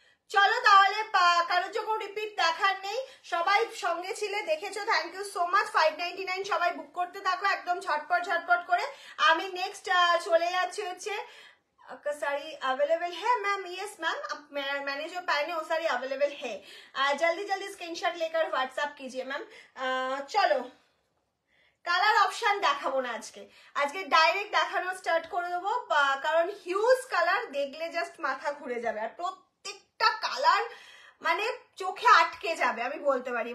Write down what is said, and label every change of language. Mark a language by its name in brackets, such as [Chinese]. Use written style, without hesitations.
[Bangla] চলো তাহলে, কারোর যখন রিপিট দেখার নেই, সবাই সঙ্গে ছিলে, দেখেছো, থ্যাংক ইউ সো মাচ। 599 সবাই বুক করতে থাকো একদম ঝটপট ঝটপট করে। আমি নেক্সট চলে যাচ্ছি হচ্ছে, [Hindi] साड़ी अवेलेबल है मैम? यस मैम, मैंने जो पहने वो साड़ी अवेलेबल है, जल्दी जल्दी स्क्रीनशॉट लेकर व्हाट्सएप कीजिए मैम। [Bangla] चलो কালার অপশন দেখাবো না আজকে, আজকে ডাইরেক্ট দেখানো স্টার্ট করে দেবো, কারণ হিউজ কালার দেখলে জাস্ট মাথা ঘুরে যাবে, আর প্রত্যেকটা প্রত্যেকটা কালার মানে চোখে আটকে যাবে, আমি বলতে পারি।